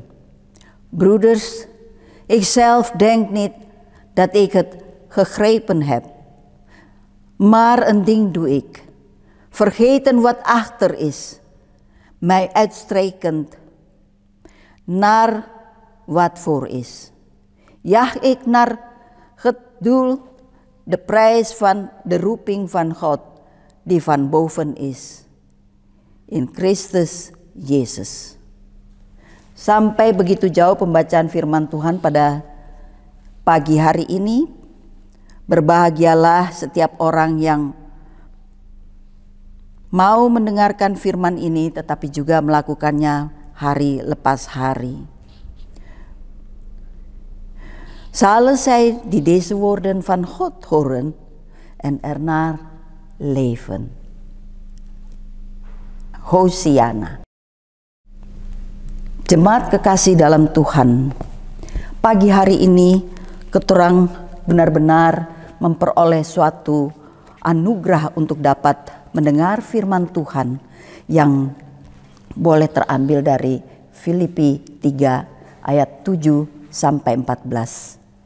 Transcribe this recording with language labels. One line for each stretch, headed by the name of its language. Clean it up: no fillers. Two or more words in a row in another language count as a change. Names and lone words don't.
Dutch: Broeders, ik zelf denk niet dat ik het gegrepen heb, maar een ding doe ik, vergeten wat achter is, mij uitstrekend naar wat voor is. Jaag ik naar het doel, de prijs van de roeping van God, die van boven is, in Kristus Yesus.
Indonesian: Sampai begitu jauh pembacaan firman Tuhan pada pagi hari ini. Berbahagialah setiap orang yang mau mendengarkan firman ini tetapi juga melakukannya hari lepas hari.
Dutch: Zullen zij die deze woorden van God horen en ernaar leven.
Indonesian: Hosiana. Jemaat kekasih dalam Tuhan, pagi hari ini keturang benar-benar memperoleh suatu anugerah untuk dapat mendengar firman Tuhan yang boleh terambil dari Filipi 3 ayat 7 sampai 14.